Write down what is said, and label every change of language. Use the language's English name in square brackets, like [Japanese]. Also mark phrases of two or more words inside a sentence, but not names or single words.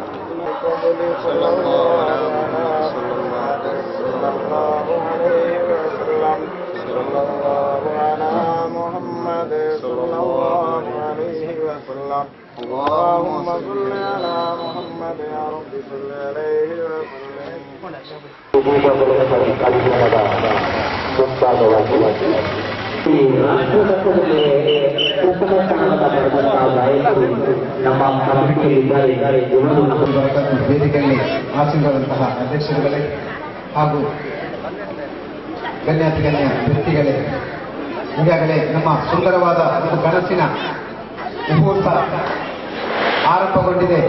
[Arabic] صلى الله عليه وسلم. صلى الله عليه وسلم. صلى الله على محمد صلى الله عليه وسلم. اللهم صل على محمد يا رب صل عليه [Kannada] ವೇದಿಕೆಯಲ್ಲಿ ಆಸೀನರಾದಂತಹ ಅಧ್ಯಕ್ಷರುಗಳೇ ಹಾಗೂ ಗಣ್ಯ ವ್ಯಕ್ತಿಗಳೇ, ಈಗಾಗಲೇ ನಮ್ಮ ಸುಂದರವಾದ ಒಂದು ಕನಸಿನ ಮುಹೂರ್ತ ಆರಂಭಗೊಂಡಿದೆ.